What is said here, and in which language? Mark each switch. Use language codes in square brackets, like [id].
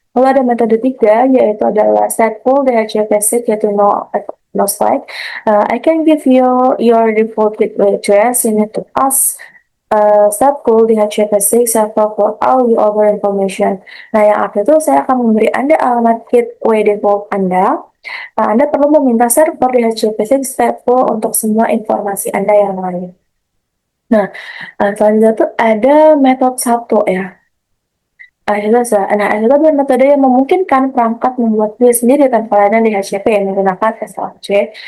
[id] Lalu ada metode tiga yaitu adalah stateful DHCP6 yaitu no slide. [en] I can give you your default gateway address. You need to ask stateful DHCP6 server for all your other information. [id] Nah, yang artinya itu saya akan memberi Anda alamat gateway default Anda. Anda perlu meminta server DHCP6 stateful untuk semua informasi Anda yang lain. Nah, selanjutnya itu ada metode satu ya. Nah, itu adalah metode yang memungkinkan perangkat membuat build sendiri tanpa layanan DHCP yang menggunakan SLC.